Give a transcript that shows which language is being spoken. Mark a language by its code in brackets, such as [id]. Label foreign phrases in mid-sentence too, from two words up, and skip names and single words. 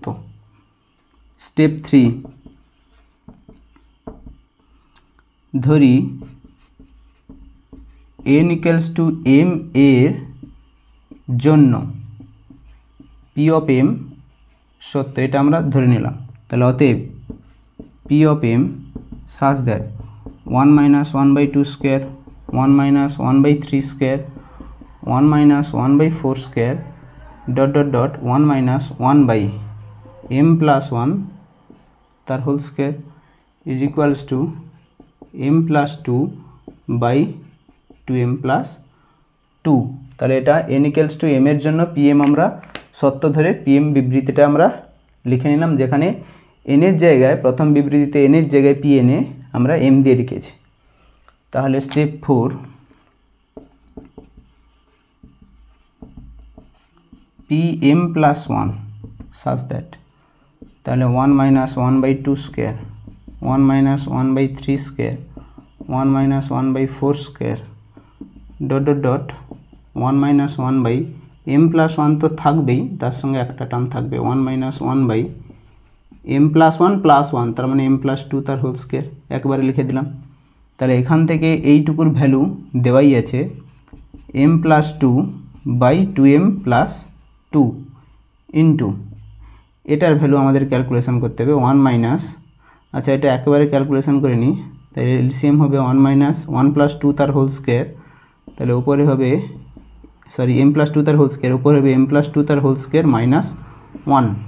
[bn] স্টেপ 3 ধরি [en] n equals to m [bn] এর জন্য [en] p of m [bn] সত্য, এটা আমরা ধরে নিলাম। তাহলে অতএব [en] p of m such that 1 minus 1/2 স্কোয়ার 1 minus 1/3 স্কোয়ার 1 minus 1/4 স্কোয়ার ডট ডট ডট 1 minus 1/m plus 1 তার whole square is equals to m plus 2/2m plus 2। [bn] তাহলে এটা [en] n equals to m [bn] এর জন্য pm আমরা সত্য ধরে pm বিবৃতিটা আমরা লিখে নিলাম, যেখানে n এর জায়গায় প্রথম বিবৃতিতে n এর জায়গায় pn এ আমরা m দিয়ে লিখেছি। [en] তাহলে স্টেপ 4 pm plus 1 such that, তাহলে 1 minus 1/2 স্কোয়ার 1 minus 1/3 স্কোয়ার 1 minus 1/4 স্কোয়ার dot dot dot 1 minus 1/m plus 1 [bn] তো থাকবেই, তার সঙ্গে একটা টার্ম থাকবে [en] 1 minus 1/m plus 1 plus 1, [bn] তার মানে [en] m plus 2 [bn] তার [en] whole square, [bn] একবারে লিখে দিলাম। তাহলে এখান থেকে এইটুকুর ভ্যালু দেওয়াই আছে [en] m plus 2/2m plus 2 [bn] ইন্টু এটার ভ্যালু আমাদের ক্যালকুলেশন করতে হবে 1 মাইনাস, আচ্ছা এটা একেবারে ক্যালকুলেশন করে নিই, তাহলে এলসিএম হবে 1 মাইনাস [en] 1 plus 2 [bn] তার [en] whole square, [bn] তাহলে উপরে হবে সরি [en] m plus 2 [bn] তার [en] whole square, [bn] উপরে হবে [en] m plus 2 [bn] তার [en] whole square minus 1.